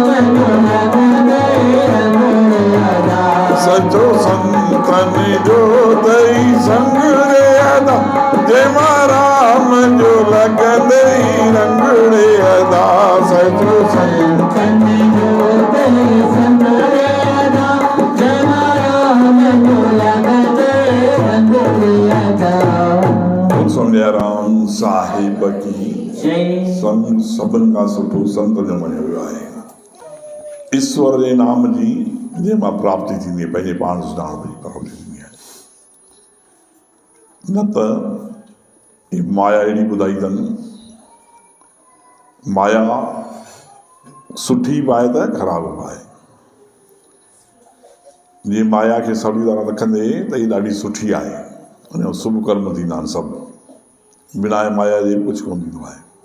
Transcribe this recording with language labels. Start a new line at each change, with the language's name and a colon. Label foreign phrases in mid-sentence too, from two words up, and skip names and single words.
Sindhi: जो लगंदई रंग रे अदा सचो संतन जो तई संग रे अदा जे राम जो लगंदई रंग रे अदा सचो संतन जो तई संग रे अदा जे राम जो लगंदई रंग रे अदा राम साहिब की संग सभिनि खां सुठो संत जो मञियो वियो आहे ईश्वर जे नाम जी जंहिंमां प्राप्ति थींदी आहे पंहिंजे पाण सुञाणप जी प्राप्ति थींदी आहे न त ही माया अहिड़ी ॿुधाई अथनि माया सुठी पाए त ख़राब पाए जीअं माया खे सवली तरह रखंदे त हीअ ॾाढी सुठी आहे उन जो शुभ कर्म थींदा आहिनि सभु बिना माया जे कुझु कोन थींदो आहे